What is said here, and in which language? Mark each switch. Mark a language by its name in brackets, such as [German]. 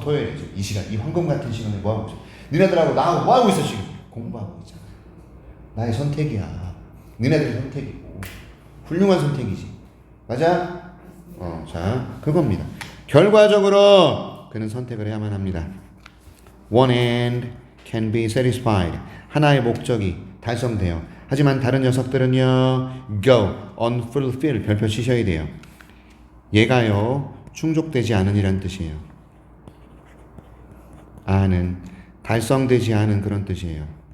[Korean] 토요일에 지금 이 시간, 이 황금 같은 시간에 뭐 하고 있어? 니네들하고 나하고 뭐 하고 있어 지금? 공부하고 있잖아. 나의 선택이야. 니네들의 선택이고 훌륭한 선택이지. 맞아? 자, 그겁니다. 결과적으로 그는 선택을 해야만 합니다. [English] One end can be satisfied. [Korean] 하나의 목적이 달성돼요. 하지만 다른 녀석들은요, [English] go unfulfilled. [Korean] 별표 치셔야 돼요. 얘가요, 충족되지 않은이란 뜻이에요. 달성되지 않은 그런 뜻이에요.